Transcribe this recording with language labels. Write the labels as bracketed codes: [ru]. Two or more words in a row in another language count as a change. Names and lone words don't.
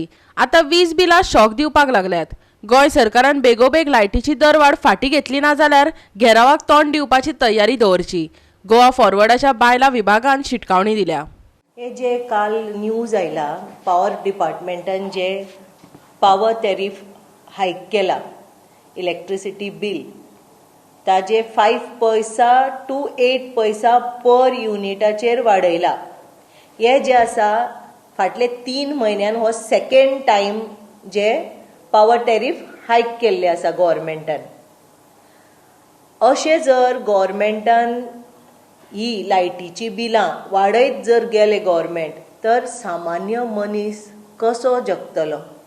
[kok] आतां वीज बिलां शॉक दिवपाक लागल्यात. गोंय सरकारान बेगोबेग लायटीची दरवाड फाटीं घेतली ना जाल्यार घेरावाक तोंड दिवपाची तयारी दवरची. गोवा फॉरवर्डाच्या बायलां विभागान शिटकावणी दिल्या. हे जे काल न्यूज आयला, पॉवर डिपार्टमेंटान जे [en] power tariff hike [kok] केला, [en] electricity bill [kok] ताजे 5 पैसा टू 8 पैसा पर युनिटाचेर वाडयला. हे जे आसा फाटले 3 म्हयन्यान हो [en] second time [kok] जे [en] power tariff hike [kok] केल्ले आसा गव्हर्मेंटान. अशें जर गव्हर्मेंटान ही लायटीची बिलां वाडयत जर गेले गव्हर्मेंट, तर सामान्य मनीस कसो जगतलो.